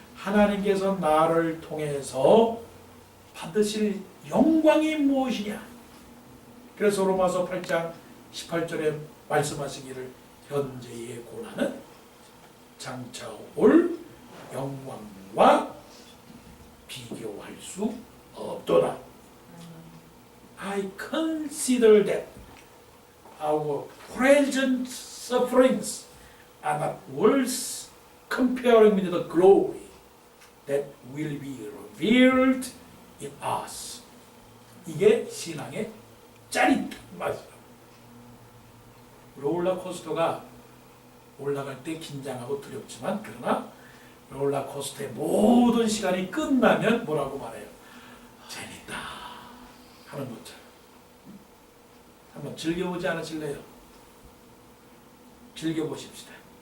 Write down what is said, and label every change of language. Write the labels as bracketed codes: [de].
[ko] 하나님께서 나를 통해서 받으실 영광이 무엇이냐? 그래서 로마서 8장 18절에 말씀하시기를 현재의 고난은 장차 올 영광과 비교할 수 없도다. [en] I consider that our present sufferings are not worth comparing with the glory that will be revealed in us. [ko] 이게 신앙의 짜릿한 맛이다. 롤러코스터가 올라갈 때 긴장하고 두렵지만, 그러나 롤러코스터의 모든 시간이 끝나면 뭐라고 말해요? 재밌다 하는 것처럼. 한번 즐겨보지 않으실래요? 즐겨보십시다.